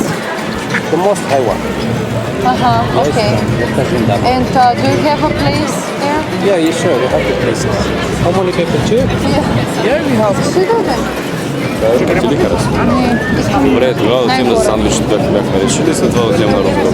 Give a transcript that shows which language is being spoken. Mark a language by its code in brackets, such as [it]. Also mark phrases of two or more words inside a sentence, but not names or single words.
[en] The most high one. Okay. And do you have a place there? Yeah, you sure. We have the places. How many people? Two? Yeah, we have. [bg] Ще ли харесва? Добре, тогава да отидем за сандвич, което бяхме решили, след това да отидем на руфтоп.